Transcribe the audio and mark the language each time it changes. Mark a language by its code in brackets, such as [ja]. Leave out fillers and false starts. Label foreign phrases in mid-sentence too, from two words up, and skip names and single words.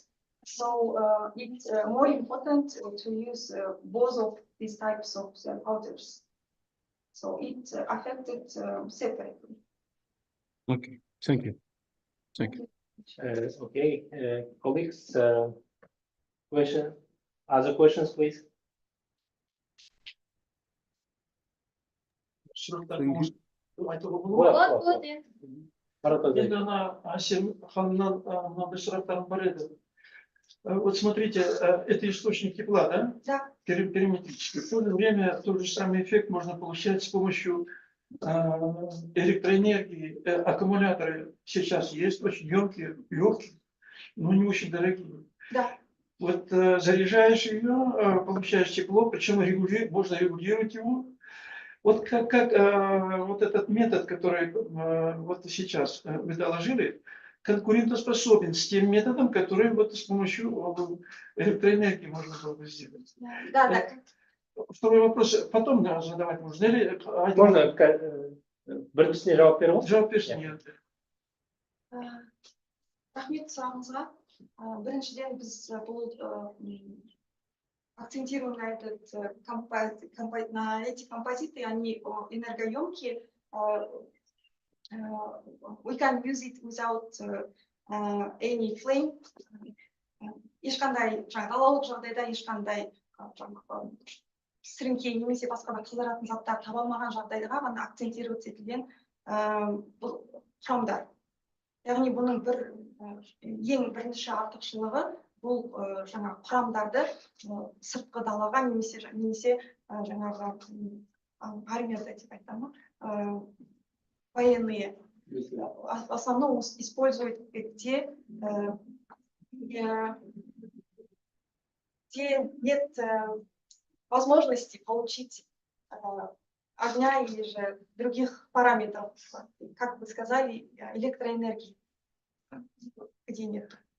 [en] So it's more important to use both of these types of powders. So it affected separately. Okay, thank you. Thank you. Okay, colleagues, other questions, please? [ru] Вот, иә. [kk] Енді ана Асем ханымнан мынандай сұрақтарым бар еді. [ru] Вот смотрите, это источник тепла, да? Да. Периметрический. В то же время тот же самый эффект можно получать с помощью электроэнергии. Аккумуляторы сейчас есть, очень емкие, легкие, но не очень дорогие. Да. Вот заряжаешь ее, получаешь тепло, причем можно регулировать его. Вот как вот этот метод, который вот сейчас вы доложили, конкурентоспособен с тем методом, который вот с помощью электроэнергии можно было бы сделать. Да, да. Второй вопрос потом задавать можно или [kk] Можно біріншісіне жауап бере аласыз? жауап берсін, нет. Рахмет сұрағыңызға. Біріншіден біз бұл [ru] акцентируем на на эти композиты, они энергоемкие. [en] We can use it without any flame. [kk] Ешқандай далалық жағдайда ешқандай сіріңке немесе басқа да қыздыратын заттар таба алмаған жағдайға ғана акцентировать етілген бұл құрамдар. Яғни бұның ең бірінші артықшылығы бұл жаңағы құрамдарды сыртқы далаға немесе жаңағы армияда деп айтамын, [ru] военные в основном используют где нет возможности получить огня или же других параметров, как вы сказали, электроэнергии, где нет.